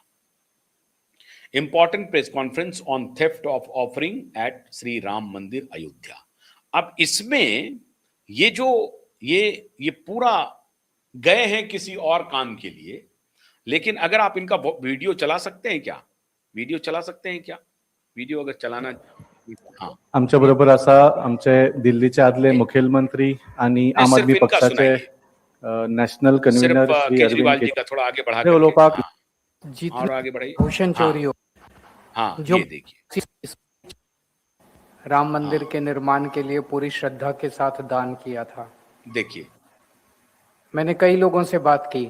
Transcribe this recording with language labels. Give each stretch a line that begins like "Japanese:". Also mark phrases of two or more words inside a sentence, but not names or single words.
English: Important press conference on theft of offering at श्री राम मंदिर अयोध्या।
Hindi: अब इसमें ये पूरा गए हैं किसी और काम के लिए, लेकिन अगर आप इनका वीडियो चला सकते हैं क्या? वीडियो अगर चलाना, हाँ,
Konkani: आमच्या बरोबर असा आमचे दिल्लीचे आदले मुख्यमंत्री आणि आम आदमी पक्षाचे
English: national convener
Konkani: श्री
Hindi: केजरीवाल जी का थोड़ा आगे बढ़ा के लोग और आगे बढ़ाइए। भूषण चोरी हो, हाँ, जो ये देखिए, राम मंदिर के निर्माण के लिए पूरी श्रद्धा के साथ दान किया था। देखिए, मैंने कई लोगों से बात की।